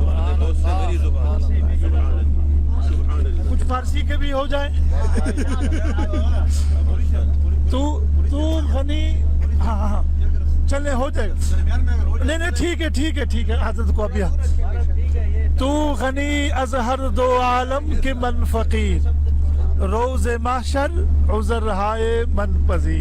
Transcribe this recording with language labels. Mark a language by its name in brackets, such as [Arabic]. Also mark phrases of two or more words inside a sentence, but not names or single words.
[Urdu] کچھ فارسی کے بھی ہو جائے. تو غنی ہاں چلے ہو جائے گا. نہیں ٹھیک ہے حضرت کو ابھی. [Persian] تو غنی از ہر دو عالم کے من فقیر, روز محشر عذر ہائے من پذیر.